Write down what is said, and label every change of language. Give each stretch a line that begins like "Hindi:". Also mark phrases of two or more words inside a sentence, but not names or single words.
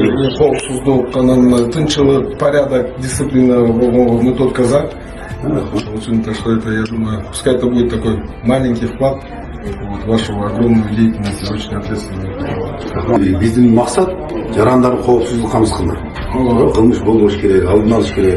Kyrgyz: коопсуздук, анан тынчылык,
Russian: порядок, дисциплина
Kyrgyz: болгонго
Russian: мы только за. Так что это, я думаю, пускай это будет такой маленький вклад в вашу огромную деятельность, очень ответственную.
Kyrgyz: Биздин максат жарандардын коопсуздугун камсыз кылмыш болбош керек, алдын алыш керек.